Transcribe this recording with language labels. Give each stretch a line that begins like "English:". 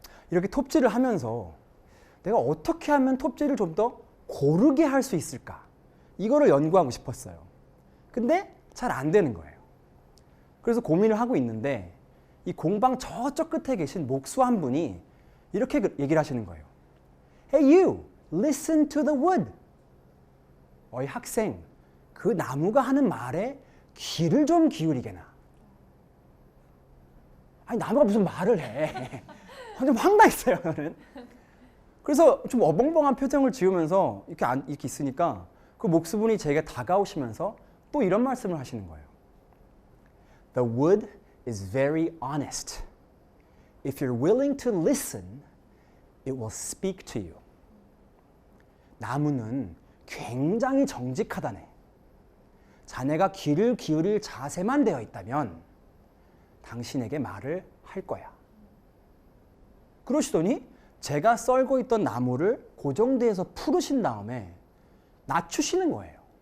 Korean: 이렇게 톱질을 하면서 내가 어떻게 하면 톱질을 좀 더 고르게 할 수 있을까? 이거를 연구하고 싶었어요. 근데 잘 안 되는 거예요. 그래서 고민을 하고 있는데 이 공방 저쪽 끝에 계신 목수 한 분이 이렇게 얘기를 하시는 거예요.
English: Hey you, listen to the wood.
Korean: 어이 학생, 그 나무가 하는 말에 귀를 좀 기울이게나. 아니 나무가 무슨 말을 해. 좀 황당했어요. 저는. 그래서 좀 어벙벙한 표정을 지으면서 이렇게 있으니까 그 목수분이 제게 다가오시면서 또 이런 말씀을 하시는 거예요.
English: The wood is very honest. If you're willing to listen, it will speak to you.
Korean: 나무는 굉장히 정직하다네. 자네가 귀를 기울일 자세만 되어 있다면 당신에게 말을 할 거야. 그러시더니 제가 썰고 있던 나무를 고정대에서 풀으신 다음에 낮추시는 거예요.